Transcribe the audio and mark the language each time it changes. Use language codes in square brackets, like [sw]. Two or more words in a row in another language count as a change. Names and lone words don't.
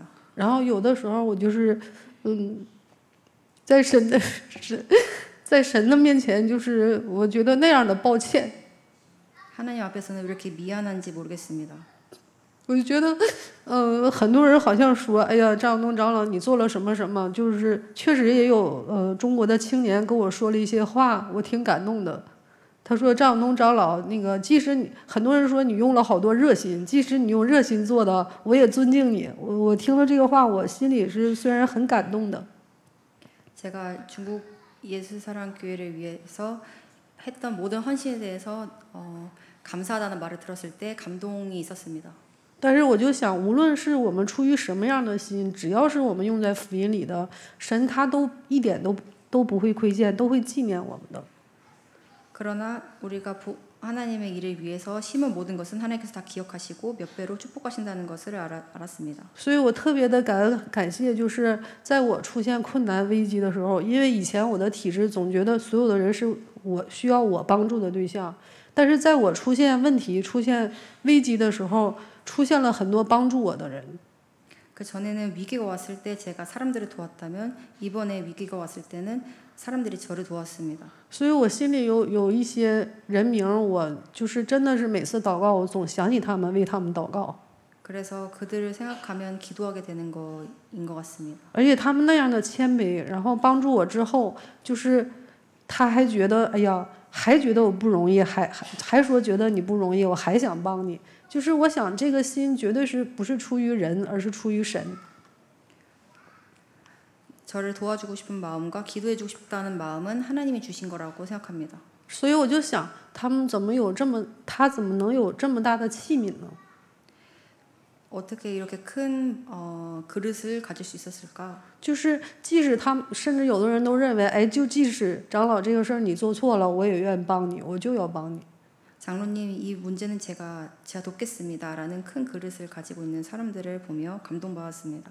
[zh] 然后有的时候我就是在神的面前，就是我觉得那样的抱歉。 [ko] 하나님 앞에서는 왜 이렇게 미안한지 모르겠습니다. [zh] 我就觉得，很多人好像说，哎呀，张晓东长老你做了什么什么，就是确实也有中国的青年跟我说了一些话，我挺感动的。他说张晓东长老那个，即使你很多人说你用了好多热心，即使你用热心做的，我也尊敬你。我听了这个话，我心里是虽然很感动的。 [ko] 제가 중국 예수사랑교회를 위해서 했던 모든 헌신에 대해서 감사하다는 말을 들었을 때 감동이 있었습니다. [zh] 但是我就想，无论是我们出于什么样的心，只要是我们用在福音里的，神他都一点都不会亏欠，都会纪念我们的。 [ko] 그러나 우리가 하나님의 일을 위해서 심은 모든 것은 하나님께서 다 기억하시고 몇 배로 축복하신다는 것을 알았습니다. [zh] 所以我特别的感谢，就是在我出现困难危机的时候，因为以前我的体质总觉得所有的人是我需要我帮助的对象，但是在我出现问题、出现危机的时候，出现了很多帮助我的人。 [ko] 그 전에는 위기가 왔을 때 제가 사람들을 도왔다면 이번에 위기가 왔을 때는 사람들이 저를 도왔습니다. [zh] 所以我心里有一些人名，我就是真的是每次祷告，我总想起他们，为他们祷告。 [ko] 그래서 그들을 생각하면 기도하게 되는 거인 것 같습니다. [zh] 而且他们那样的谦卑，然后帮助我之后，就是他还觉得，哎呀，还觉得我不容易，还说觉得你不容易，我还想帮你。就是我想这个心绝对是不是出于人，而是出于神。 [ko] 저를 도와주고 싶은 마음과 기도해주고 싶다는 마음은 하나님이 주신 거라고 생각합니다. [zh] 所以我就想，他怎么能有这么大的器皿呢？ [ko] 어떻게 이렇게 큰 그릇을 가질 수 있었을까? [zh] 就是即使他们甚至有的人都认为，哎，就即使长老这个事儿你做错了，我也愿意帮你，我就要帮你。 [ko] 장로님 이 문제는 제가 돕겠습니다라는 큰 그릇을 가지고 있는 사람들을 보며 감동받았습니다.